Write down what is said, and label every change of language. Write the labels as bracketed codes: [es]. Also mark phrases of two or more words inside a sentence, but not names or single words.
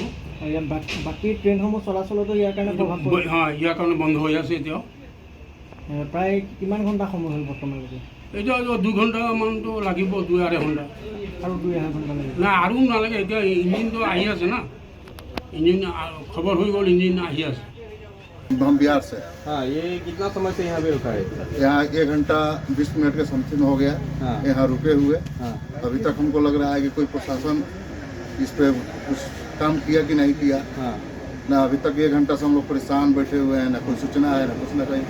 [as] বাকী ট্ৰেইনসমূহ চলাচলতো ইয়াৰ কাৰণে প্ৰভাৱ পৰে? হয়, ইয়াৰ কাৰণে বন্ধ হৈ আছে এতিয়াও। প্ৰায় কিমান ঘণ্টা সময় হ'ল বৰ্তমানলৈকে? এতিয়া 2 ঘণ্টামানটো লাগিব, 2-2.5 ঘণ্টা। আৰু 2-2.5 ঘণ্টা লাগিব? নাই, আৰু নালাগে। এতিয়া ইঞ্জিনটো আহি আছে না, ইঞ্জিন খবৰ হৈ গ'ল, ইঞ্জিন আহি আছে। [hi] हम बिहार से। हाँ, ये कितना समय से यहाँ पे रुका है? यहाँ 1 घंटा 20 मिनट के समथिंग हो गया। हाँ। यहाँ रुके हुए। हाँ। अभी तक हमको लग रहा है कि कोई प्रशासन इस पे कुछ काम किया कि नहीं किया। हाँ। ना अभी तक 1 घंटा से हम लोग परेशान बैठे हुए हैं, ना कोई सूचना है, ना कुछ ना कहीं।